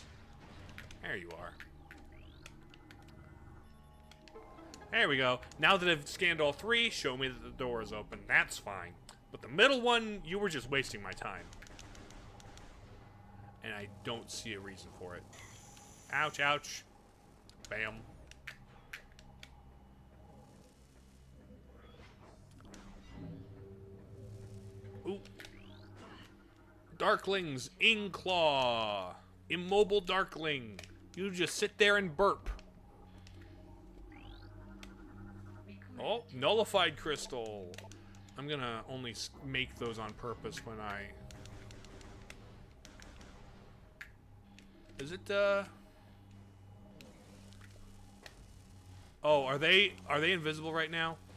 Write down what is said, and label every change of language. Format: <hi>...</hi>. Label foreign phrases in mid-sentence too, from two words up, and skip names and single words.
<en>There you are. There we go. Now that I've scanned all three, show me that the door is open. That's fine. But the middle one, you were just wasting my time. And I don't see a reason for it. Ouch, ouch. Bam. Ooh. Darklings, Ingclaw. Immobile Darkling. You just sit there and burp. Oh, Nullified Crystal. I'm gonna only make those on purpose when I... Is it, Oh, are they invisible right now?</en>